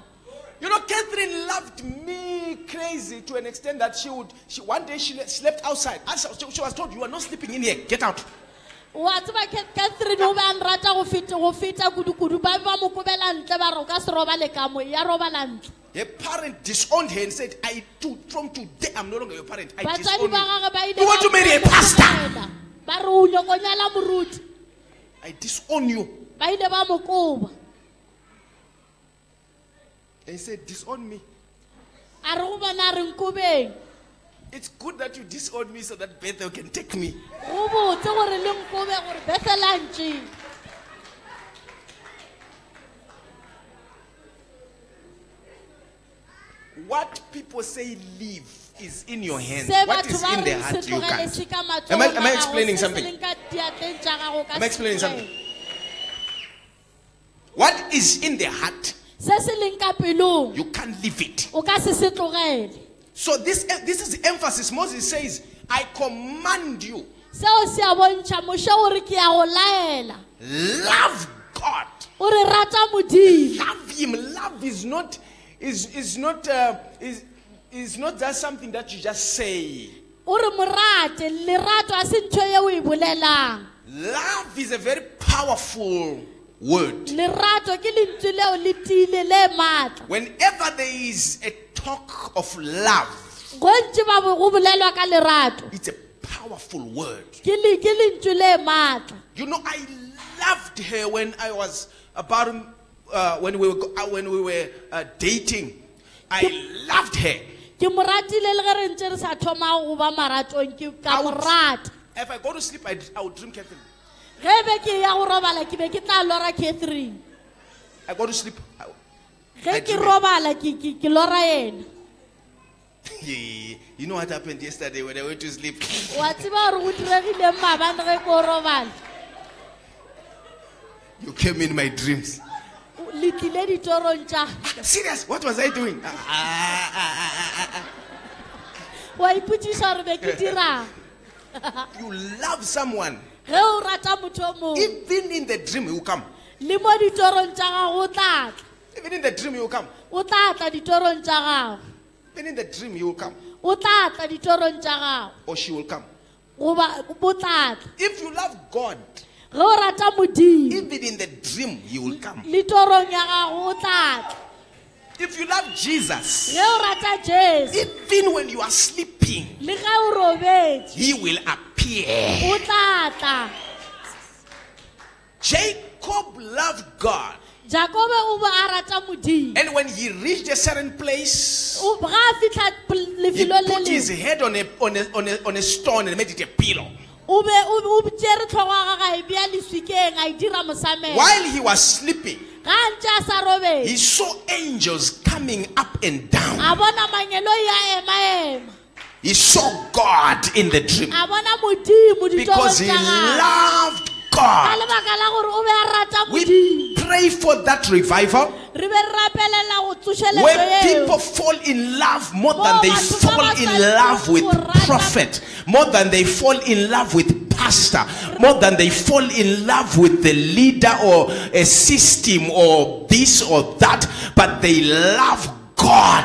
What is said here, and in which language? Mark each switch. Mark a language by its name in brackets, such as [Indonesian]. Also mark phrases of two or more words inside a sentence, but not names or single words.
[English] You know, Catherine loved me crazy to an extent that one day she slept outside. She was told, you are not sleeping in here, get out. [Northern Sotho] Wa tseba Catherine o ba nrata go feta kudu ba ba mo kobela ntle ba re o ka se robale ka mo ya robala ntle. [English] Her parent disowned her and said, from today I'm no longer your parent. I [Northern Sotho] Batswadi [English] disown [Northern Sotho] ba [English] you. [Northern Sotho] gagwe ba ile [English] You want to marry a pastor? [Northern Sotho] ba re o nyokonyala moruti [English] I disown you. [Northern Sotho] ba ile ba mo koba [English] And he said, disown me. [Northern Sotho] a re go bona re nkobeng [English] It's good that you disown me so that Bethel can take me. [Northern Sotho] go botse gore le nkobe gore befelantše. [English] What people say leave is in your hands. [Northern Sotho] Se [English] What [Northern Sotho] batho [English] is [Northern Sotho] ba [English] in the [Northern Sotho] reng se [English] heart you [Northern Sotho] tlogele [English] can't. [Northern Sotho] se ka [English] Am I [Northern Sotho] matsogong a gago, [English] explaining [Northern Sotho] se se [English] something? [Northern Sotho] leng ka diatleng tša gago ka [English] Am I [Northern Sotho] se [English] explaining something? [Northern Sotho] tlogele. [English] What is in the heart, [Northern Sotho] Se se leng ka pelong [English] you can't leave it. [Northern Sotho] o ka se tlogele. [English] So this is the emphasis. Moses says, I command you, [Northern Sotho] Seo se a bontšha moše gore ke a go laela [English] love God. [Northern Sotho] o re rata modimo. [English] Love him. Love is not just something that you just say. [Northern Sotho] O re morate lerato a se ntho ye o e bolelang. [English] Love is a very powerful word. [Northern Sotho] Lerato ke lentswe leo le tiile le maatla. [English] Whenever there is a talk of love, [Northern Sotho] Gontši ba go bolelwa ka lerato [English] it's a powerful word. [Northern Sotho] ke lentswe le maatla. [English] You know, I loved her when I was about when we were dating. I loved her. [Northern Sotho] Ke mo ratile le ge re ntse re sa thoma go ba maratong ke ka mo rata. [English] If I go to sleep, I would dream Catherine. [Northern Sotho] Ge be ke ya go robala ke be ke tla lora Catherine. [English] I go to sleep. [Northern Sotho] Ge ke robala ke lora ena. [English] You know what happened yesterday when I went to sleep? [Northern Sotho] Wa tseba gore go diregile maabane ge ko robala. [English] You came in my dreams. [Northern Sotho] Le tlile ditorong tša. [English] Serious? What was I doing? [Northern Sotho] Wa ipotšiša gore be ke dirang. [English] You love someone. [Northern Sotho] Ge o rata motho o mongwe [English] Even in the dream, he will come. [Northern Sotho] le mo ditorong tša gago o tla tla. [English] Even in the dream, he will come. [Northern Sotho] O tla tla ditorong tša gago. [English] Even in the dream, he will come. [Northern Sotho] O tla tla ditorong tša gago. [English] Or she will come. [Northern Sotho] Goba bo tla tla. [English] If you love God, [Northern Sotho] Ge o rata modimo [English] even in the dream, he will come. [Northern Sotho] le torong ya gago o tla tla. [English] If you love Jesus, [Northern Sotho] Ge o rata Jesu [English] even when you are sleeping, [Northern Sotho] le ge o robetše [English] he will appear. [Northern Sotho] o tla tla. [English] Jacob loved God. [Northern Sotho] Jakobe o be a rata modimo. [English] And when he reached a certain place, [Northern Sotho] Ga a fitlha [English] he [Northern Sotho] lefelo le [English] put his [Northern Sotho] lengwe [English] head on a stone and made it a pillow. [Northern Sotho] o tšere tlhogo ya gagwe a e bea leswikeng a e dira mosamelo. [English] While he was sleeping, [Northern Sotho] Ga a ntše a sa robetše [English] he saw angels coming up and down. [Northern Sotho] a bona mangelo ya ema-ema. [English] He saw God in the dream [Northern Sotho] A bona modimo [English] because [Northern Sotho] ditorong [English] he [Northern Sotho] tša gagwe. [English] loved [Northern Sotho] Ka [English] God. [Northern Sotho] lebaka la gore o be a rata [English] We [Northern Sotho] modimo. [English] pray for that revival [Northern Sotho] Re be re rapelela go tsošeletšo [English] where [Northern Sotho] eo. [English] people fall in love more than they fall in love with prophet, more than they fall in love with pastor, more than they fall in love with the leader or a system or this or that, but they love God.